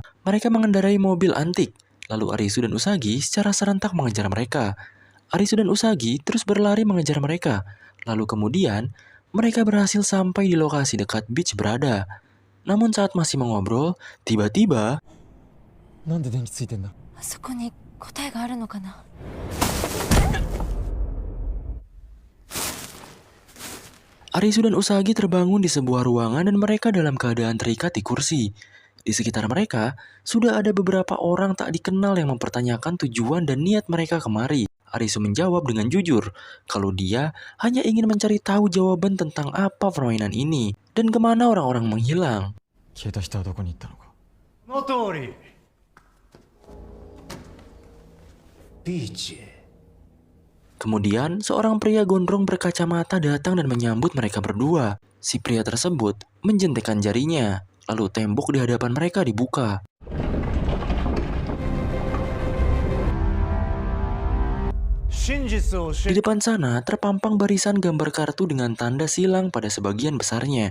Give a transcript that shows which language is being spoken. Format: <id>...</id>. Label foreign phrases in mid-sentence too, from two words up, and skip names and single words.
<id>Mereka mengendarai mobil antik, lalu Arisu dan Usagi secara serentak mengejar mereka. Arisu dan Usagi terus berlari mengejar mereka. Lalu kemudian, mereka berhasil sampai di lokasi dekat beach berada. Namun saat masih mengobrol, tiba-tiba</id> <ja>なんで電気ついてんだ。あそこに答えがあるのかな</ja> <id>Arisu dan Usagi terbangun di sebuah ruangan dan mereka dalam keadaan terikat di kursi. Di sekitar mereka, sudah ada beberapa orang tak dikenal yang mempertanyakan tujuan dan niat mereka kemari. Arisu menjawab dengan jujur kalau dia hanya ingin mencari tahu jawaban tentang apa permainan ini dan kemana orang-orang menghilang.</id> <ja>消えた人はどこに行ったのか。その通り。ビーチへ。</ja> <id>Kemudian, seorang pria gondrong berkacamata datang dan menyambut mereka berdua. Si pria tersebut menjentikkan jarinya, lalu tembok di hadapan mereka dibuka. Di depan sana, terpampang barisan gambar kartu dengan tanda silang pada sebagian besarnya.</id>